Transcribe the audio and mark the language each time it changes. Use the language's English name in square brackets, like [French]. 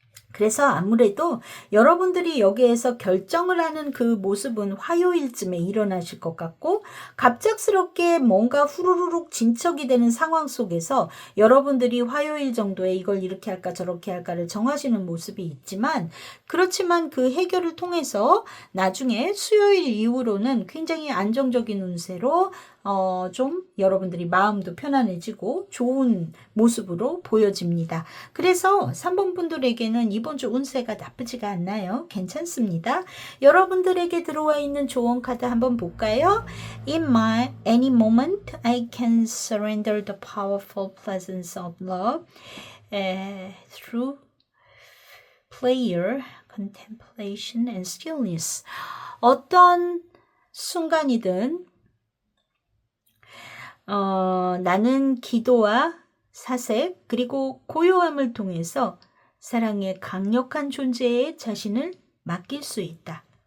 [Korean] 그래서 아무래도 여러분들이 여기에서 결정을 하는 그 모습은 화요일쯤에 일어나실 것 같고 갑작스럽게 뭔가 후루룩 진척이 되는 상황 속에서 여러분들이 화요일 정도에 이걸 이렇게 할까 저렇게 할까를 정하시는 모습이 있지만 그렇지만 그 해결을 통해서 나중에 수요일 이후로는 굉장히 안정적인 운세로 좀 여러분들이 마음도 편안해지고 좋은 모습으로 보여집니다. 그래서 3번 분들에게는 이번 주 운세가 나쁘지가 않나요? 괜찮습니다. 여러분들에게 들어와 있는 조언 카드 한번 볼까요? [English] In my any moment, I can surrender the powerful presence of love through prayer, contemplation, and stillness. [Korean] 어떤 순간이든 나는 기도와 사색 그리고 고요함을 통해서 사랑의 강력한 존재에 자신을 맡길 수 있다.